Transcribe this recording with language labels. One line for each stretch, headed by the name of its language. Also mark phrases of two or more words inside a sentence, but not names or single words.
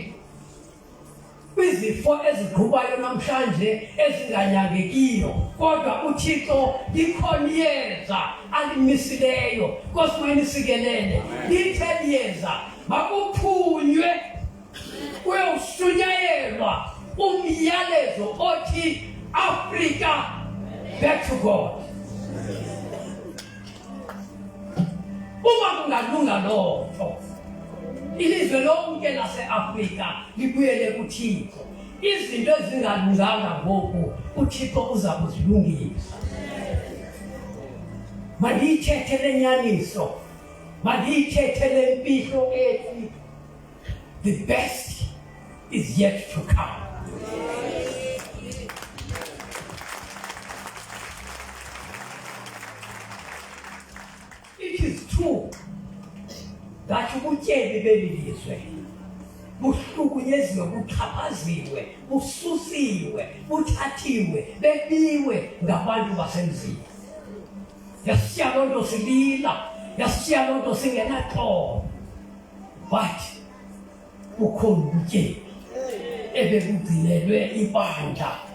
Xhosa: Kwizifo ezigqubayo namhlanje ezinganyangekiyo, kodwa uThixo likhona iyeza alimisileyo. Nkosi mayinisikelele, lithe liyeza makuphunywe kuyoshunyayelwa umyalezo othi
English: Africa back to God.
Xhosa: Uma kungalunga loo nto, ilizwe lonke lase-Afrika libuyele kuThixo. Izinto ezingalunganga ngoku uThixo uza kuzilungisa. Mandiyithethe le nyaniso, mandiyithethe le mpihlo ethi
English: the best is yet to come. It is true that
Xhosa: ubutyebi beli lizwe buhlukunyeziwe, buxhaphaziwe, bususiwe, buthathiwe, bebiwe ngabantu basemzini. Yasiya loo nto silila, yasiya loo nto singenaxolo, but bukhona ubutyebi ebebugcinelwe ibandla.